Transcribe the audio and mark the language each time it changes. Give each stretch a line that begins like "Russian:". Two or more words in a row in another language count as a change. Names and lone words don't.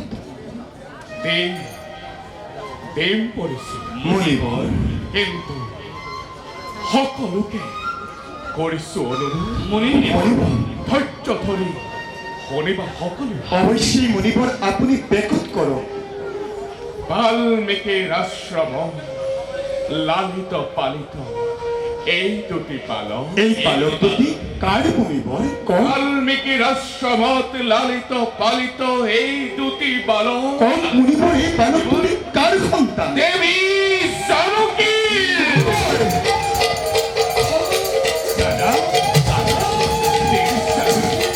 Assamese: দেম পৰিছিল মুনিবৰ কিন্তু সকলোকে কৰিছো অনুৰোধ মুনিবৰ ধৈৰ্য ধৰি শুনিবা সকলো অৱশ্যেই মুনিবৰ আপুনি বেকত কৰক বাল্মীকিৰ আশ্ৰম লালিত পালিত এই দুটি বালক এই বালক দুটি কাৰ মুনিবৰ কওক বাল্মীকিৰ আশ্ৰমত লালিত পালিত এই দুটি বালক কওক মুনিবৰ এই বালক দুটি কাৰ সন্তান দেৱী জানকী দাদা দেৱী জানকী